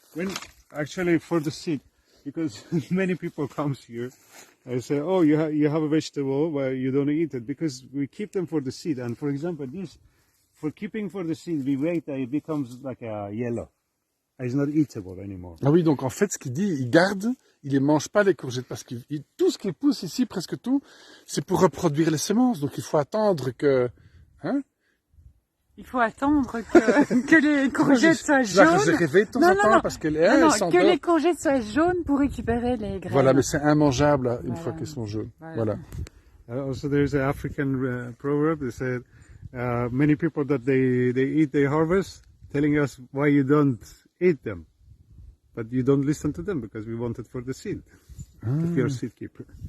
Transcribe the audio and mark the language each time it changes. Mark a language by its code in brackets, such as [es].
[en] When actually for the seed, because many people comes here and say, oh, you have a vegetable, well, you don't eat it because we keep them for the seed. And for example, this for keeping for the seed, we wait that it becomes like a yellow. It's not eatable anymore. [fr] Ah oui, donc en fait, ce qu'il dit, il garde, il les mange pas les courgettes parce que tout ce qui pousse ici, presque tout, c'est pour reproduire les semences. Donc il faut attendre que, hein? Il faut attendre que les courgettes soient jaunes. Je rêvais de temps en temps parce qu'elle que les courgettes soient jaunes pour récupérer les graines. Voilà, mais c'est immangeable une fois qu'elles sont jaunes. Voilà. [en] Also, there's an African proverb that said, many people that they eat, they harvest, telling us why you don't eat them. but you don't listen to them because we wanted for the seed. To be our seed keeper.